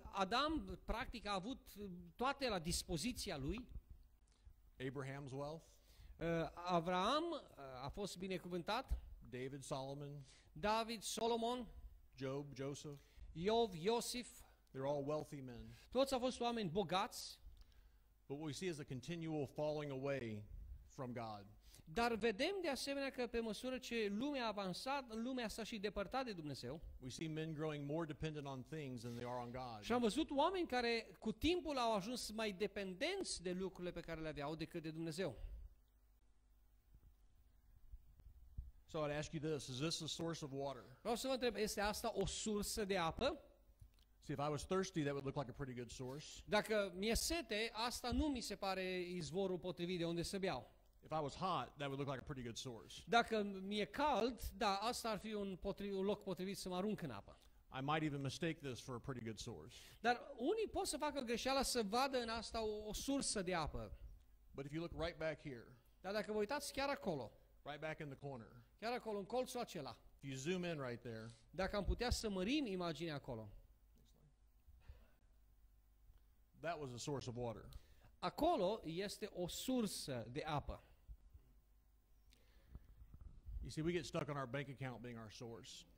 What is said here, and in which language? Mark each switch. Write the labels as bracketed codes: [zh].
[ro] Adam, practic, a avut toate la dispoziția lui. [en] Abraham's wealth. [ro] Avraam a fost binecuvântat. [en] David, Solomon. [ro] David, Solomon. [en] Job, Joseph. [ro] Iov, Iosif, [en] they're all wealthy men. [ro] toți au fost oameni bogați, [en] But what we see is a continual falling away from God. [ro] dar vedem de asemenea că pe măsură ce lumea a avansat, lumea s-a și depărtat de Dumnezeu. [en] We see men growing more dependent on things than they are on God. [ro] Și am văzut oameni care cu timpul au ajuns mai dependenți de lucrurile pe care le aveau decât de Dumnezeu. [en] So I'd ask you this, is this a source of water? [ro] Vreau să vă întreb, este asta o sursă de apă? [en] See, if I was thirsty, that would look like a pretty good source. [ro] Dacă mi-e sete, asta nu mi se pare izvorul potrivit de unde să beau. [en] If I was hot, that would look like a pretty good source. [ro] Dacă mi-e cald, da, asta ar fi un loc potrivit să mă arunc în apă. [en] I might even mistake this for a pretty good source. [ro] Dar unii pot să facă greșeala să vadă în asta o sursă de apă. [en] But if you look right back here, [ro] Dar dacă vă uitați chiar acolo, [en] right back in the corner, [ro] chiar acolo, în colțul acela, [en] if you zoom in right there, [ro] dacă am putea să mărim imaginea acolo, [en] that was a source of water. [ro] acolo este o sursă de apă. [en] You see, we get stuck on our bank account being our source.